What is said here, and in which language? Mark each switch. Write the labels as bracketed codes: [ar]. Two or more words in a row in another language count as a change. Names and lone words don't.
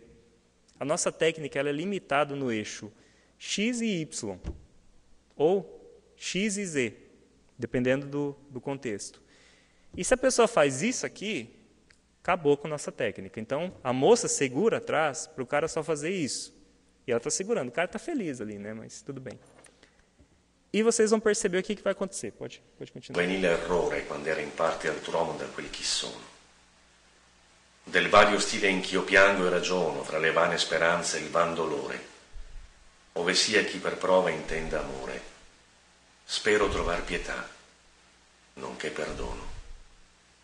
[pt] A nossa técnica ela é limitada no eixo X e Y, ou X e Z, dependendo do contexto. E se a pessoa faz isso aqui, acabou com a nossa técnica. Então, a moça segura atrás para o cara só fazer isso. E ela está segurando. O cara está feliz ali, né? Mas tudo bem. E vocês vão perceber o que vai acontecer. Pode continuar. [it] Venì l'errore quando era in parte altruomo da quel chi sono. Del vario stile in ch'io piango e ragiono, fra le vane speranze e il van dolore, ove sia chi per prova intenda amore, spero trovar pietà, nonché perdono.